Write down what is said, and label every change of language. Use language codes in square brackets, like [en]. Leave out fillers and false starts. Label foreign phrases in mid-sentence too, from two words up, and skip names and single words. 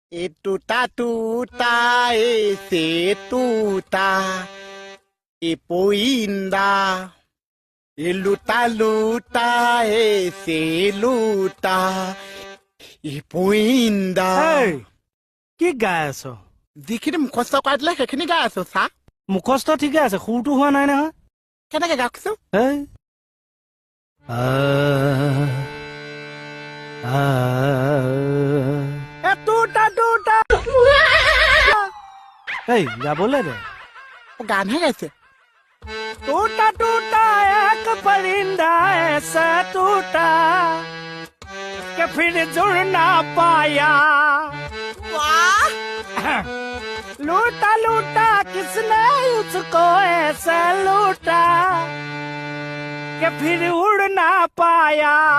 [as] Tuta tuta ese tuta ipuinda luta luta ese luta ipuinda কি গাই আছো যিখিনি মুখস্থ কৰাই দিলে সেইখিনি গাই আছো চা মুখস্থ ঠিকে আছে সুৰটো হোৱা নাই নহয় কেনেকে গাওকছো গাবলৈ দে গানহে গাইছে [hi] टूटा टूटा एक परिंदा ऐसा टूटा कि फिर जुड़ ना पाया लूटा लूटा किसने उसको ऐसा लूटा कि फिर उड़ ना पाया